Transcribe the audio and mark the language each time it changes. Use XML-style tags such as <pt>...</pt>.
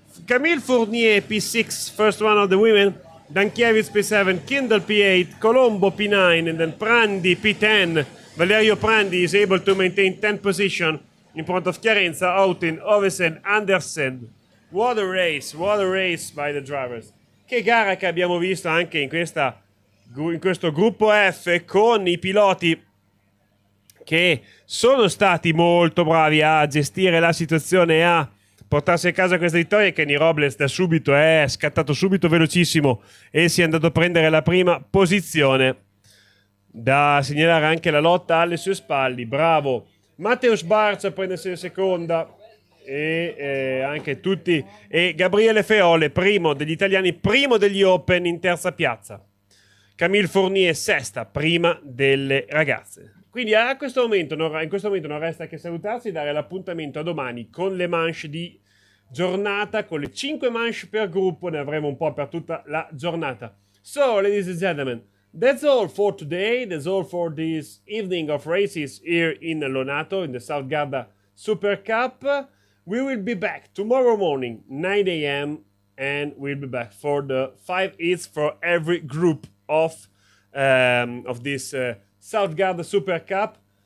<en>Camille Fournier P6, first one of the women. Dankiewicz P7, Kindle P8, Colombo P9, and then Prandi P10. Valerio Prandi is able to maintain 10th position in front of Chiarenza, Autin, Ovesen, Andersen. What a race by the drivers.</en> <it>Che gara che abbiamo visto anche in questo gruppo F, con i piloti che sono stati molto bravi a gestire la situazione e a portarsi a casa questa vittoria. Kenny Robles da subito è scattato subito velocissimo e si è andato a prendere la prima posizione. Da segnalare anche la lotta alle sue spalle, bravo Mateusz Bartz a prendersi la seconda, e anche tutti, e Gabriele Feole, primo degli italiani, primo degli Open, in terza piazza. Camille Fournier sesta, prima delle ragazze. Quindi in questo momento non resta che salutarsi e dare l'appuntamento a domani con le manche di giornata, con le 5 manche per gruppo. Ne avremo un po' per tutta la giornata.</it> <en>So, ladies and gentlemen, that's all for today. That's all for this evening of races here in Lonato, in the South Garda Super Cup. We will be back tomorrow morning, 9 a.m., and we'll be back for the 5 hits for every group of this South Garda Super Cup.</en>